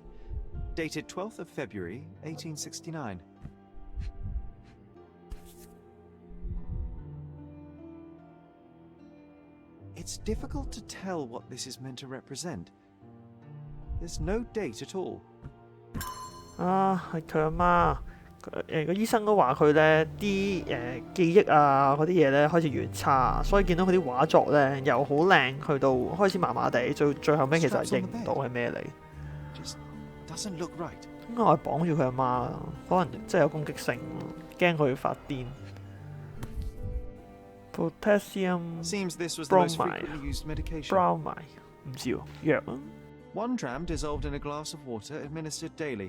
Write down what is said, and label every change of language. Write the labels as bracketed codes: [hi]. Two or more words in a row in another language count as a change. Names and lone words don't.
[en] Dated 12th of February, 1869. It's difficult to tell what this is meant to represent. There's no date at all. [yue] 係佢阿媽。個醫生都話佢呢啲記憶啊嗰啲嘢呢開始越差，所以見到佢啲畫作呢由好靚去到開始麻麻地，最後尾其實認唔到係咩嚟。 [en] Just doesn't look right. [yue] 應該係綁住佢阿媽，可能真係有攻擊性，驚佢發癲。Potassium [en] Seems this was the most bromide frequently used medication. [yue] bromide 唔知喎，藥啊。 [en] 1 dram dissolved in a glass of water, administered daily.